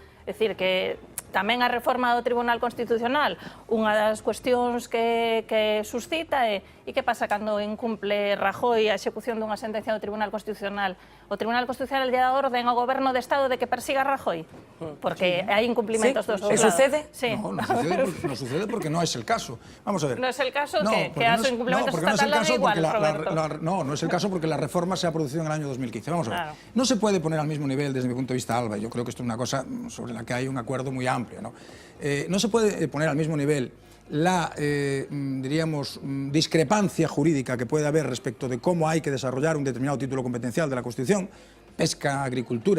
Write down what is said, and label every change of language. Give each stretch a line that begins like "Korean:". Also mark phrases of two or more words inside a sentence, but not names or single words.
Galician: É dicir, que tamén a reforma do Tribunal Constitucional, unha das cuestións que suscita é e que pasa cando incumple Rajoy a execución dunha sentencia do Tribunal Constitucional. O Tribunal Constitucional lle dá orden ao Goberno de Estado de que persiga a Rajoy, porque hai incumplimentos dos dous lados.
Spanish: ¿Sucede? Sí. No sucede porque no es el caso. Vamos a ver. No es el caso que a sus incumplimientos estatales da igual, Roberto. No es el caso porque la reforma se ha producido en el año 2015. Vamos a ver. Claro. No se puede poner al mismo nivel, desde mi punto de vista, Alba, y yo creo que esto es una cosa sobre la que hay un acuerdo muy amplio, ¿no? No se puede poner al mismo nivel la, diríamos, discrepancia jurídica que puede haber respecto de cómo hay que desarrollar un determinado título competencial de la Constitución, pesca, agricultura.